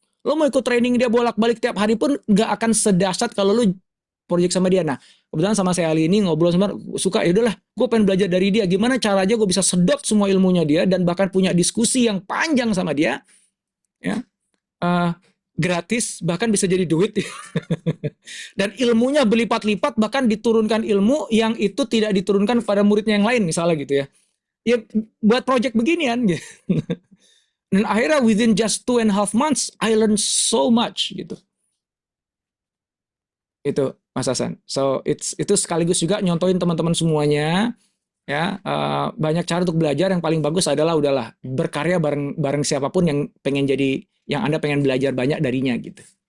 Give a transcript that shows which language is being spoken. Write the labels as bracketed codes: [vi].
[id] Lo mau ikut training dia bolak-balik tiap hari pun nggak akan sedahsyat kalau lo project sama dia. Nah, kebetulan sama saya Ali ini ngobrol sama suka, ya udahlah gue pengen belajar dari dia, gimana caranya gue bisa sedot semua ilmunya dia dan bahkan punya diskusi yang panjang sama dia ya. Gratis, bahkan bisa jadi duit. Dan ilmunya berlipat-lipat, bahkan diturunkan ilmu yang itu tidak diturunkan pada muridnya yang lain, misalnya gitu ya. Ya, buat project beginian. Gitu. Dan akhirnya [en] within just 2.5 months, I learned so much. [id] Gitu. Itu, Mas Hasan. So, itu sekaligus juga nyontohin teman-teman semuanya. Ya, banyak cara untuk belajar. Yang paling bagus adalah udahlah berkarya bareng siapapun yang pengen jadi, yang Anda pengen belajar banyak darinya gitu.